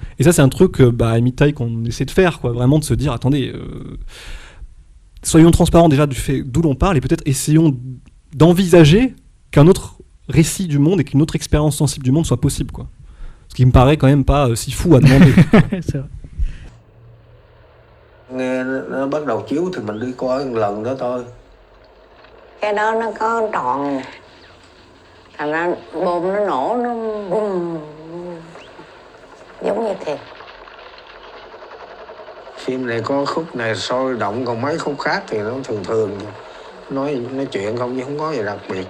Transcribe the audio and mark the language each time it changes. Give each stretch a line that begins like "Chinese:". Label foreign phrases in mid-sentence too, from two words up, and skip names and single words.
French: Et ça, c'est un truc à Emitai qu'on essaie de faire, quoi, vraiment de se dire, attendez, soyons transparents déjà du fait d'où l'on parle et peut-être essayons d'envisager qu'un autre récit du monde et qu'une autre expérience sensible du monde soit possible, quoi. Ce qui me paraît quand même pas si fou à demander. C'est vrai.
Vietnamese: Nghe nó bắt đầu chiếu thì mình đi coi một lần đó thôi. Cái đó nó có trọn, thành ra bom nó nổ nó bùm giống như thiệt. Phim này có khúc này sôi động, còn mấy khúc khác thì nó thường thường nói chuyện không chứ không có gì đặc biệt.